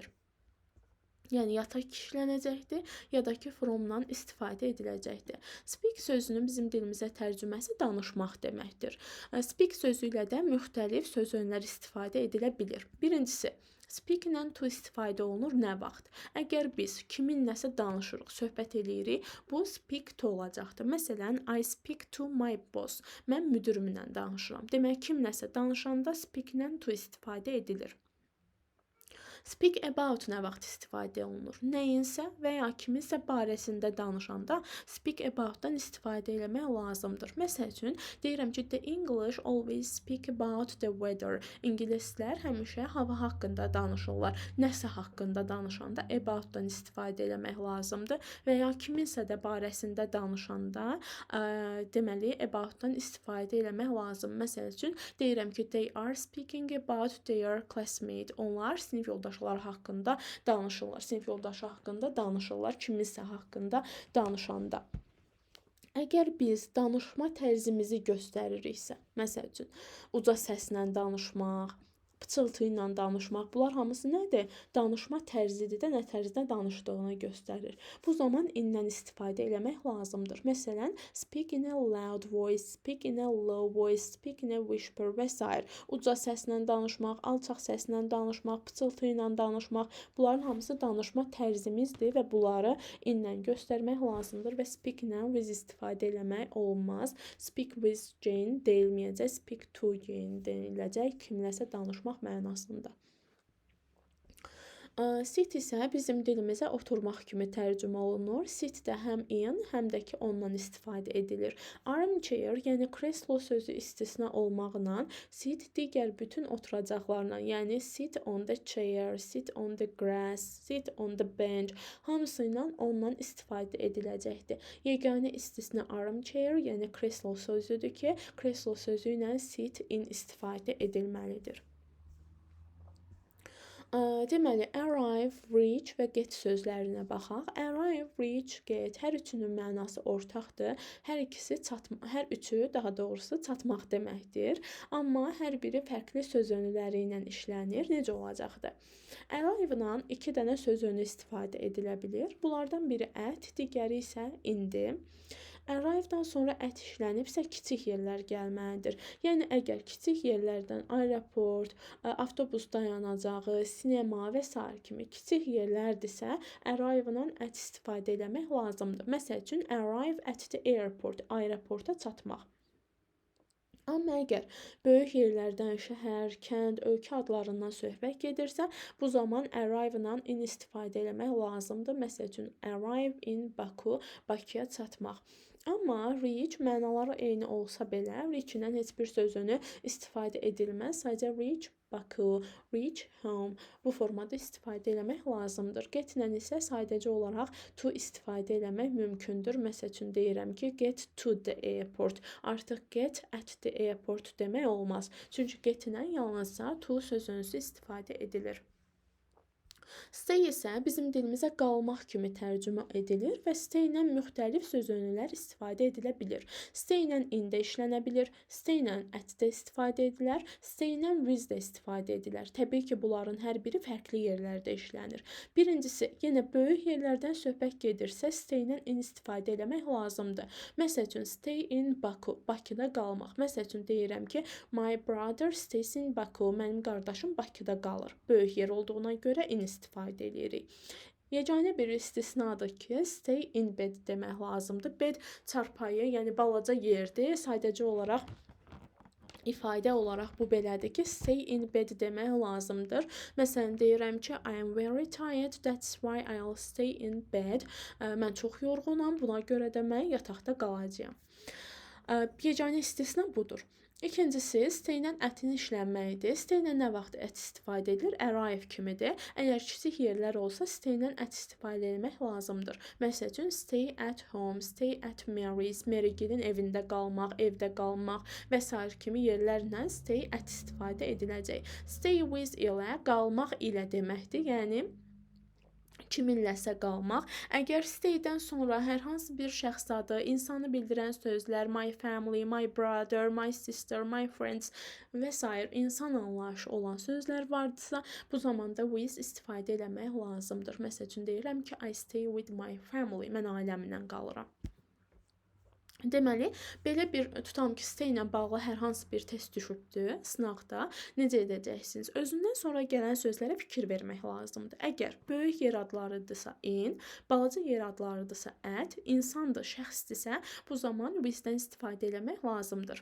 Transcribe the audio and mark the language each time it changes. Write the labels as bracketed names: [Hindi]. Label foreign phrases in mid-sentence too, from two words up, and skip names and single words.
[Azerbaijani] Yəni ya tək işlənəcəkdir, ya da ki from-dan istifadə ediləcəkdir. Speak sözünün bizim dilimizə tərcüməsi danışmaq deməkdir. Speak sözü ilə də müxtəlif sözünlər istifadə edilə bilir. Birincisi, speak ilə to istifadə olunur nə vaxt? Əgər biz kiminləsə danışırıq, söhbət eləyirik, bu [English] speak to [Azerbaijani] olacaqdır. Məsələn, [English] I speak to my boss. [Azerbaijani] Mən müdirimlə danışıram. Demək, kimləsə danışanda speak ilə to istifadə edilir. [English] Speak about [Azerbaijani] nə vaxt istifadə olunur? Nəyinsə və ya kiminsə barəsində danışanda [English] speak about- [Azerbaijani] dan istifadə etmək lazımdır. Məsəl üçün, deyirəm ki, [English] the English always speak about the weather. [Azerbaijani] İngilislər həmişə hava haqqında danışırlar. Nəsə haqqında danışanda about-dan istifadə etmək lazımdır və ya kiminsə də barəsində danışanda deməli about-dan istifadə etmək lazım. Məsəl üçün, deyirəm ki, [English] they are speaking about their classmate. [Azerbaijani] Onlar sinif yoldaşları haqqında danışırlar. Sinif yoldaşı haqqında danışırlar. Kiminsə haqqında danışanda. Əgər biz danışma tərzimizi göstəririksə, məsəl üçün, uca səslə danışmaq, pıçıltı ilə danışmaq, bunlar hamısı nədir? Danışma tərzidir də, nə tərzdə danışdığını göstərir. Bu zaman in-dən istifadə etmək lazımdır. Məsələn, [English] speak in a loud voice, speak in a low voice, speak in a whisper [Azerbaijani] və s. Uca səslə danışmaq, alçaq səslə danışmaq, pıçıltı ilə danışmaq, bunların hamısı danışma tərzimizdir və bunları in-lə göstərmək lazımdır və speak ilə with istifadə etmək olmaz. [English] Speak with Jane [Azerbaijani] deyilməyəcək, [English] speak to Jane [Azerbaijani] deyiləcək, kimləsə danışmaq mənasında. Sit isə bizim dilimizə oturmaq kimi tərcümə olunur. Sit də həm in, həm də ki ondan istifadə edilir. [English] Armchair, [Azerbaijani] yəni kreslo sözü istisna olmaqla, [English] sit [Azerbaijani] digər bütün oturacaqlarla, yəni [English] sit on the chair, sit on the grass, sit on the bench, [Azerbaijani] hamısı ilə ondan istifadə ediləcəkdir. Yeganə istisna armchair, yəni kreslo sözüdür ki, kreslo sözü ilə sit in istifadə edilməlidir. Deməli, arrive, reach və get sözlərinə baxaq. Arrive, reach, get hər üçünün mənası ortaqdır. Hər üçü daha doğrusu çatmaq deməkdir. Amma hər biri fərqli söz önləri ilə işlənir. Necə olacaqdır? Arrive-la iki dənə söz önü istifadə edilə bilir. Bunlardan biri at, digəri isə indir. Arrive-dan sonra ət işlənibsə kiçik yerlər gəlməlidir. Yəni əgər kiçik yerlərdən aeroport, avtobus dayanacağı, sinema və sair kimi kiçik yerlərdirsə, arrive-dan ət istifadə etmək lazımdır. Məsəl üçün [English] arrive at the airport, [Azerbaijani] aeroporta çatmaq. Amma əgər böyük yerlərdən, şəhər, kənd, ölkə adlarından söhbət gedirsə, bu zaman arrive-dan in istifadə etmək lazımdır. Məsəl üçün [English] arrive in Baku, [Azerbaijani] Bakıya çatmaq. Amma reach mənaları eyni olsa belə, reach-dən heç bir sözünü istifadə edilməz. Sadəcə [English] reach Baku, reach home [Azerbaijani] bu formada istifadə etmək lazımdır. Get-lə isə sadəcə olaraq to istifadə etmək mümkündür. Məsəl üçün deyirəm ki, [English] get to the airport. Artıq get at the airport [Azerbaijani] demək olmaz. Çünki get-lə yalnızca to sözünüzü istifadə edilir. Stay isə bizim dilimizə qalmaq kimi tərcümə edilir və stay ilə müxtəlif sözünlər istifadə edilə bilir. Stay ilə in də işlənə bilir, stay ilə at də istifadə edilir, stay ilə with də istifadə edilir. Təbii ki, bunların hər biri fərqli yerlərdə işlənir. Birincisi, yenə böyük yerlərdən söhbət gedirsə, stay ilə in istifadə etmək lazımdır. Məsəl üçün, [English] stay in Baku, [Azerbaijani] Bakıda qalmaq. Məsəl üçün, deyirəm ki, [English] my brother stays in Baku, [Azerbaijani] mənim qardaşım Bakıda qalır. Böyük yer olduğuna görə in istifadə edirik. Yeganə bir istisnadır ki, [English] stay in bed demək lazımdır. [Azerbaijani] Bed çarpayı, yəni balaca yerdir. Sadəcə olaraq ifadə olaraq bu belədir ki, [English] stay in bed demək lazımdır. [Azerbaijani] Məsələn, deyirəm ki, [English] I am very tired, that's why I'll stay in bed. [Azerbaijani] Mən çox yorğunam, buna görə də mən yataqda qalacağam. Yeganə istisna budur. İkincisi, stay ilə ətin işlənməyidir. Stay ilə nə vaxt ət istifadə edilir? Arrive kimidir. Əgər kiçik yerlər olsa, stay ilə ət istifadə etmək lazımdır. Məsəl üçün, [English] stay at home, stay at Mary's, [Azerbaijani] Mary-gilin evində qalmaq, evdə qalmaq və s. kimi yerlərlə stay ət istifadə ediləcək. [English] Stay with [Azerbaijani] ilə qalmaq ilə deməkdir. Yəni kiminləsə qalmaq. Əgər stay-dən sonra hər hansı bir şəxs adı, insanı bildirən sözlər, [English] my family, my brother, my sister, my friends [Azerbaijani] və s. insan anlayışı olan sözlər vardısa, bu zamanda with istifadə etmək lazımdır. Məsəl üçün deyirəm ki, [English] I stay with my family, [Azerbaijani] mən ailəmlə qalıram. Deməli, belə bir tutam ki, stay ilə bağlı hər hansı bir test düşübdür sınaqda. Necə edəcəksiniz? Özündən sonra gələn sözlərə fikir vermək lazımdır. Əgər böyük yer adlarıdırsa in, balaca yer adlarıdırsa at, insandır, şəxsdirsə, bu zaman with-dən istifadə etmək lazımdır.